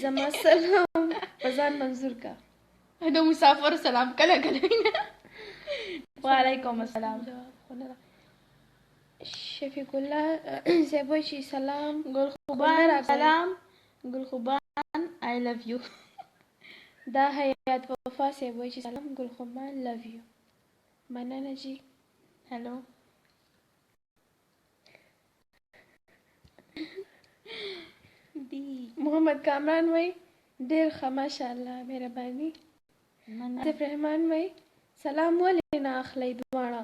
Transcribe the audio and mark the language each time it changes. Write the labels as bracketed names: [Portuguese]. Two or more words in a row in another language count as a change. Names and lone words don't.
[Pashto] زما سلام په ځان منظور کا. د مسافر سلام کله کله وینه. [Arabic] وعلیکم السلام. [Pashto] شفیق الله صاحب وایي چې سلام. ګلخوبان سلام. ګلخوبان [English] I love you. [Pashto] دا حیات وفا صاحب وایي چې سلام ګلخوبان [English] love you. [Pashto] مننه جی. هلو. محمد کامران وایي ډېر ښه ماشاءالله مهرباني. آصف رحمان وای سلام ولې نه اخلئ دواړه؟